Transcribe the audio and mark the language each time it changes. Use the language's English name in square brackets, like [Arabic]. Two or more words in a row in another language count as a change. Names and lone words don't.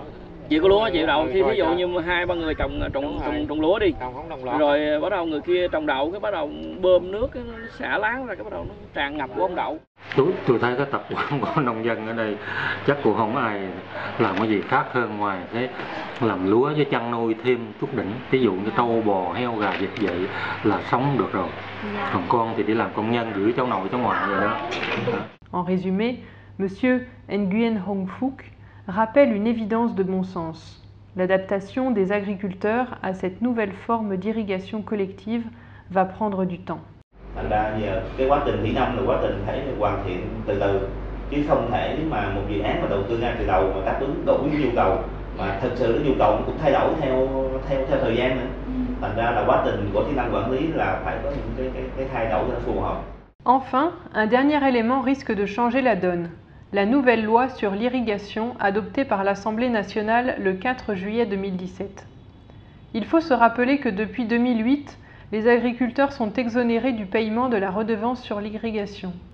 [Vietnamese] Chỉ có lúa chịu đậu, khi ví dụ như 2-3 người trồng lúa đi, rồi bắt đầu người kia trồng đậu, cái bắt đầu bơm nước nó xả láng ra, cái bắt đầu nó tràn ngập của ông đậu. Tôi thấy cái tập quán của nông dân ở đây chắc cũng không ai làm cái gì khác hơn ngoài cái làm lúa với chăn nuôi thêm chút đỉnh, ví dụ như trâu bò heo gà vịt vậy là sống được rồi. Còn con thì đi làm công nhân gửi cháu nội cháu ngoại vậy đó. [French] En résumé, Monsieur Nguyen Hong Phuc rappelle une évidence de bon sens. L'adaptation des agriculteurs à cette nouvelle forme d'irrigation collective va prendre du temps. [Vietnamese] Thành ra giờ cái quá trình thủy nông là quá trình phải hoàn thiện từ từ, chứ không thể mà một dự án mà đầu tư ngay từ đầu mà đáp ứng đủ nhu cầu, mà thực sự cái nhu cầu cũng thay đổi theo thời gian nữa. Thành ra là quá trình của kỹ năng quản lý là phải có những cái thay đổi cho nó phù hợp. [French] Enfin, un dernier élément risque de changer la donne. La nouvelle loi sur l'irrigation adoptée par l'Assemblée nationale le 4 juillet 2017. Il faut se rappeler que depuis 2008, les agriculteurs sont exonérés du paiement de la redevance sur l'irrigation.